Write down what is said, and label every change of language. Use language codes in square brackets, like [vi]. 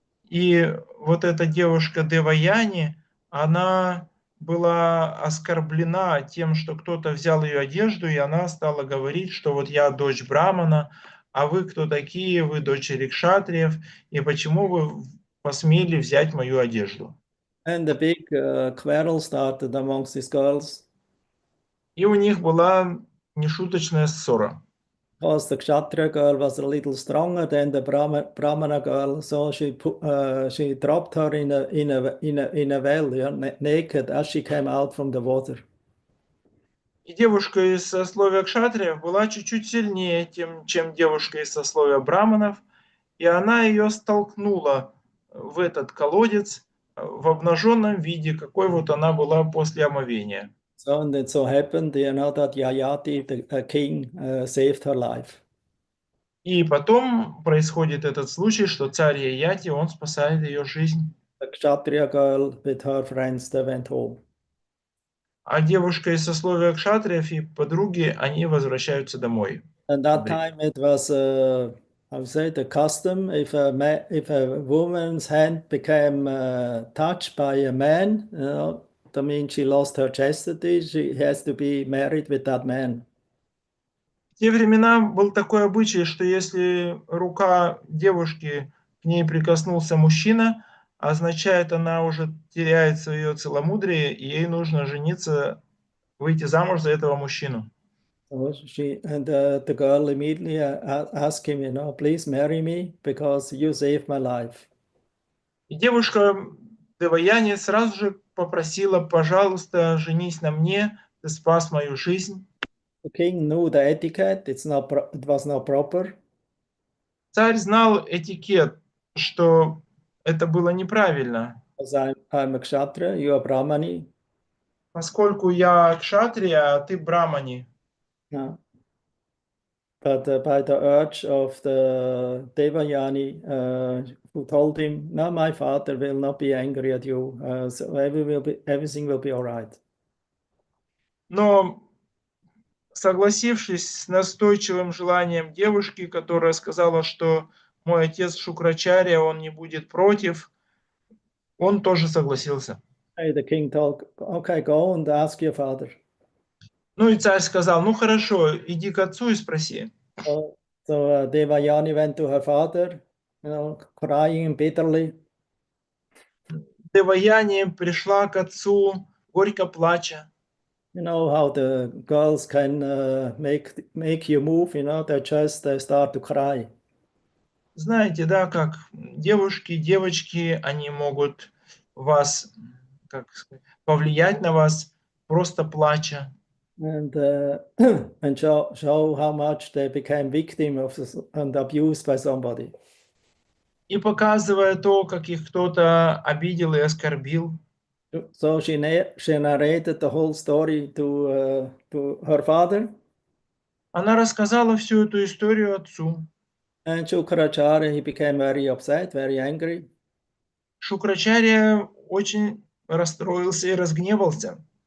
[ru] И вот эта девушка Деваяни, она была оскорблена тем, что кто-то взял ее одежду, и она стала говорить, что вот я дочь Брамана, а вы кто такие, вы дочери кшатриев, и почему вы посмели взять мою одежду? [en] And the big quarrel started amongst these girls. [ru] И у них была нешуточная ссора. [en] Because the Kshatriya girl was a little stronger than the Brahmana girl, so she dropped her in a well, yeah, naked, as she came out from the water. [ru] И девушка из сословия кшатриев была чуть-чуть сильнее, чем девушка из сословия браманов, и она ее столкнула в этот колодец в обнаженном виде, какой вот она была после омовения. [en] So and it so happened, you know, that Yayati, the king, saved her life. [ru] И потом происходит этот случай, что царь Яяти, он спасает ее жизнь. [en] The Kshatriya girl with her friends, they went home. [ru] А девушка из сословия кшатриев и подруги, они возвращаются домой. [en] And that time it was, I would say, the custom, if a woman's hand became touched by a man, you know, that means she lost her chastity, she has to be married with that man. [ru] В те времена был такой обычай, что если рука девушки к ней прикоснулся мужчина, означает, она уже теряет свое целомудрие, и ей нужно жениться, выйти замуж за этого мужчину. [en] So the girl immediately asked him, you know, please marry me because you saved my life. [ru] И девушка Деваяни сразу же попросила, пожалуйста, женись на мне, ты спас мою жизнь. [en] The king knew the etiquette, it was not proper. [ru] Царь знал этикет, что это было неправильно. [en] Because I'm a kshatriya, you are brahmani. [ru] Поскольку я кшатрия, а ты брамани. [en] Yeah. But by the urge of the Devayani, who told him, "No, my father will not be angry at you, so everything will be all right." [ru] Но согласившись с настойчивым желанием девушки, которая сказала, что мой отец Шукрачарья, он не будет против, он тоже согласился. [en] Hey, the king told, "Okay, go and ask your father." [ru] Ну и царь сказал, ну хорошо, иди к отцу и спроси. [en] So Devayani went to her father, crying bitterly. [ru] Деваяни пришла к отцу, горько плача. [en] You know how the girls can make you move, they just start to cry. [ru] Знаете, да, как девушки, девочки, они могут вас, как сказать, повлиять на вас, просто плача. [en] And and show how much they became victim of and abused by somebody. [ru] И показывая то, как их кто-то обидел и оскорбил. [en] So she narrated the whole story to her father. [ru] Она рассказала всю эту историю отцу. [en] And Shukracharya, he became very upset, very angry. [ru] Шукрачарья очень расстроился и разгневался.